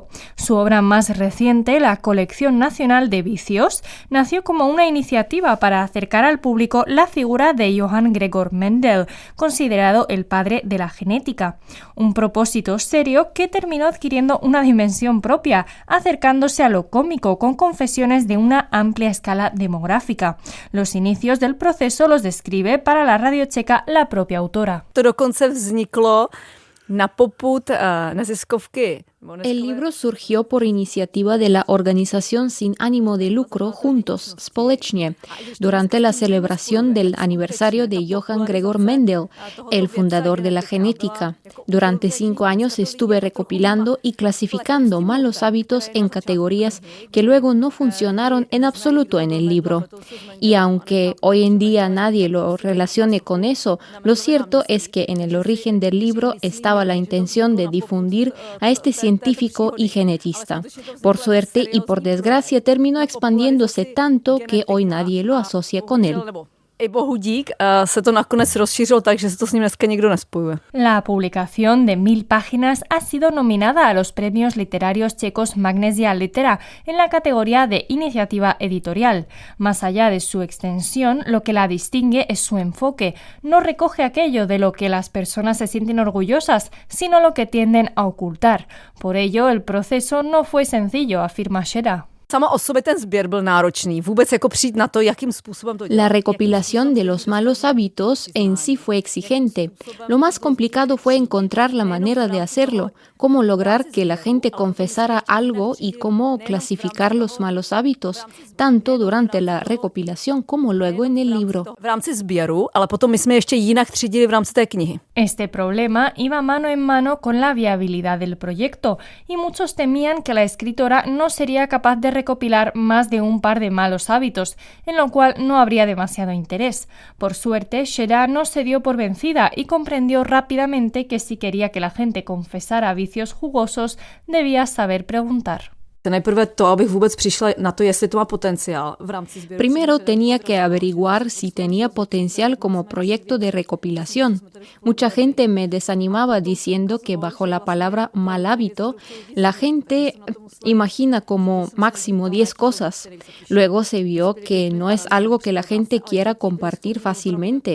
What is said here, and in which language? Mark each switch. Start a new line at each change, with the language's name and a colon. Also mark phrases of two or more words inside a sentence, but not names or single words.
Spanish: Su obra más reciente, la Colección Nacional de Vicios, nació como una iniciativa para acercar al público la figura de Johann Gregor Mendel, considerado el padre de la genética. Un propósito serio que terminó adquiriendo una dimensión propia, acercándose a lo cómico con confesiones de una amplia escala demográfica. Los inicios del proceso los describe para la radio checa la propia autora.
Czech: To dokonce vzniklo na popud neziskovky.
Spanish: El libro surgió por iniciativa de la organización sin ánimo de lucro Juntos, Společně, durante la celebración del aniversario de Johann Gregor Mendel, el fundador de la genética. Durante 5 años estuve recopilando y clasificando malos hábitos en categorías que luego no funcionaron en absoluto en el libro. Y aunque hoy en día nadie lo relacione con eso, lo cierto es que en el origen del libro estaba la intención de difundir a este científico y genetista. Por suerte y por desgracia terminó expandiéndose tanto que hoy nadie lo asocia con él.
Czech: I bohu dík se to nakonec rozšířilo tak, že se to s ním dneska nikdo nespojuje.
Spanish: La publicación de 1000 páginas ha sido nominada a los premios literarios checos Magnesia Litera en la categoría de iniciativa editorial. Más allá de su extensión, lo que la distingue es su enfoque. No recoge aquello de lo que las personas se sienten orgullosas, sino lo que tienden a ocultar. Por ello, el proceso no fue sencillo, afirma Shera.
Czech: Sama o sobě ten sběr byl náročný. Vůbec jako přijít na to, jakým způsobem to dělat.
Spanish: La recopilación de los malos hábitos en sí fue exigente. Lo más complicado fue encontrar la manera de hacerlo, cómo lograr que la gente confesara algo y cómo clasificar los malos hábitos, tanto durante la recopilación como luego en el libro.
Czech: V rámci sběru, ale potom my jsme ještě jinak třídili v rámci té knihy.
Spanish: Este problema iba mano en mano con la viabilidad del proyecto y muchos temían que la escritora no sería capaz de recopilar más de un par de malos hábitos, en lo cual no habría demasiado interés. Por suerte, Shera no se dio por vencida y comprendió rápidamente que si quería que la gente confesara vicios jugosos, debía saber preguntar.
Czech: Nejprve to, abych vůbec přišla na to, jestli to má potenciál v rámci sběru.
Spanish: Primero tenía que averiguar si tenía potencial como proyecto de recopilación. Mucha gente me desanimaba diciendo que bajo la palabra mal hábito, la gente imagina como máximo 10 cosas. Luego se vio que no es algo que la gente quiera compartir fácilmente.